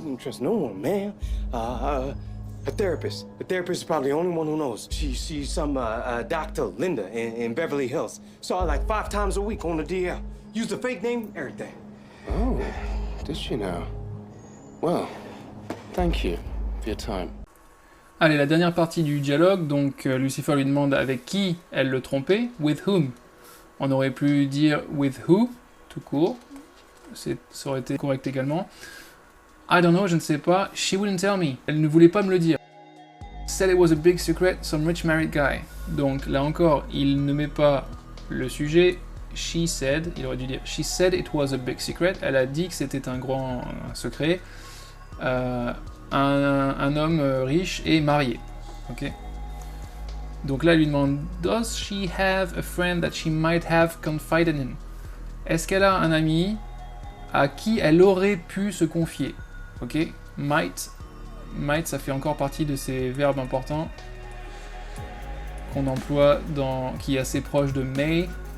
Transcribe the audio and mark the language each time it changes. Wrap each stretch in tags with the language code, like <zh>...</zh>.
<en>didn't trust no one, man. A therapist. The therapist is probably the only one who knows. She's some Dr. Linda in Beverly Hills. Saw her like 5 times a week on the DL. Used a fake name, everything. Oh, did she now? Well, thank you for your time.</en> <fr>Allez, la dernière partie du dialogue, donc Lucifer lui demande avec qui elle le trompait, with whom. On aurait pu dire with who, tout court, ça aurait été correct également.</fr> <en>I don't know,</en> <fr>je ne sais pas,</fr> <en>she wouldn't tell me,</en> <fr>elle ne voulait pas me le dire.</fr> <en>Said it was a big secret, some rich married guy.</en> <fr>Donc là encore, il ne met pas le sujet,</fr> <en>she said, il aurait dû dire she said it was a big secret,</en> <fr>elle a dit que c'était un grand secret. Un homme riche et marié. Ok. Donc là, il lui demande</fr> <en>does she have a friend that she might have confided in?</en> <fr>Est-ce qu'elle a un ami à qui elle aurait pu se confier? Ok. Might, ça fait encore partie de ces verbes importants qu'on emploie qui est assez proche de may.</fr>